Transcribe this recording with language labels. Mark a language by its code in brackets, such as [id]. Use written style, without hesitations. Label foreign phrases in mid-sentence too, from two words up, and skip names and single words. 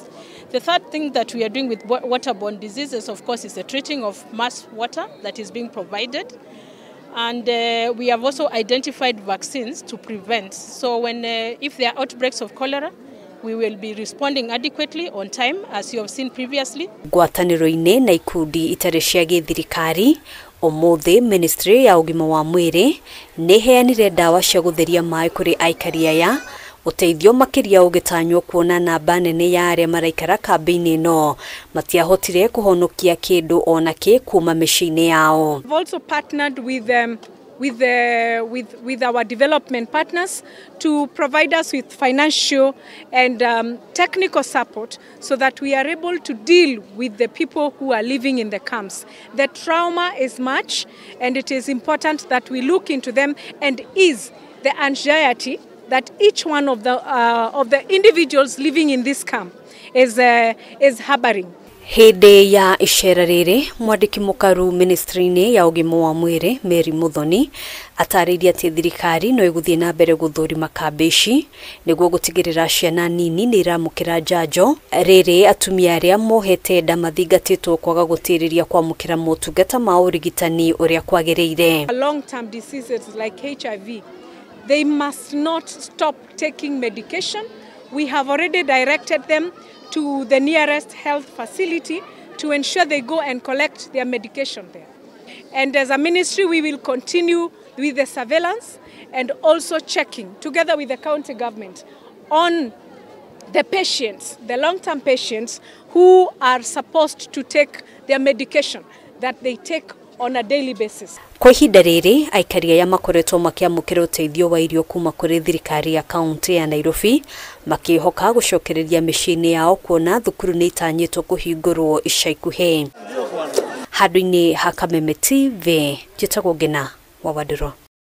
[en] The third thing that we are doing with waterborne diseases, of course, is the treating of mass water that is being provided. And we have also identified vaccines to prevent. So if there are outbreaks of cholera, we will be responding adequately on time, as you have seen previously. [ki] Ngwataniro-ini na ikundi itari cia githirikari umuthi Ministry ya UGIMA wa MUIRI ni heanire dawa cia gutheria mai kuri aikari aya uteithio makiria ugitanywo kuona namba nene ya aria maraikara KAMBI-INI no matiahotire kuhonokia kindu onake kuma micii-ini yao. [en] We've also partnered with our development partners to provide us with financial and technical support so that we are able to deal with the people who are living in the camps. The trauma is much, and it is important that we look into them and ease the anxiety that each one of the individuals living in this camp is harboring. [ki] Hindi ya icera riri mwandiki mukaru ministry-ini ya UGIMA wa MUIRI MIRIMU atariria ati thirikari no iguthie na mbere guthurima KAMBI-INI niguo gutigirira ciana nini ni iramukira njanjo riri atumia aria mohete nda mathingatitwo kwaga gutiriria kwamukira motungata ma urigitani uria kwagiriire. [en] Long term diseases like HIV, they must not stop taking medication. We have already directed them to the nearest health facility to ensure they go and collect their medication there. And as a ministry, we will continue with the surveillance and also checking together with the county government on the patients, the long-term patients who are supposed to take their medication that they take on a daily basis. [ki] Kwa ihinda riri aikari aya makoretwo makiamukira uteithio wa irio kuma kuri thirikari ya kaunti ya Nairobi makihoka gucokereria micii-ini yao kuona thukuru ni itanyitwo kuhingurwo ica ikuhi. Handu-ini ha KAMBI TV njitagwo Ngina wa Wadiro.